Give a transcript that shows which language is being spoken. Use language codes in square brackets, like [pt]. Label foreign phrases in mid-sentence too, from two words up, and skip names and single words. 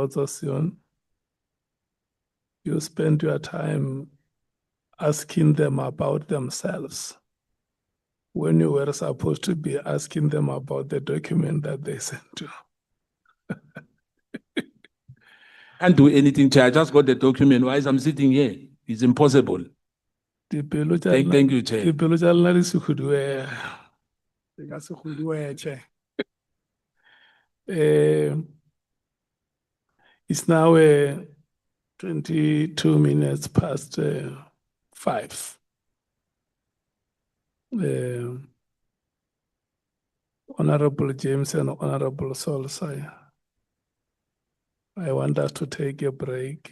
[en] also, Sion, you spend your time asking them about themselves when you were supposed to be asking them about the document that they sent you. Can't do anything, Chair. I just got the document. Why I'm sitting here? It's impossible. Thank you, Chair. [nso] Dipelo tša lena di se khuduega. [en] They got to do a check. It's now 22 minutes past 5. Honorable James and Honorable Solsai, I want us to take a break.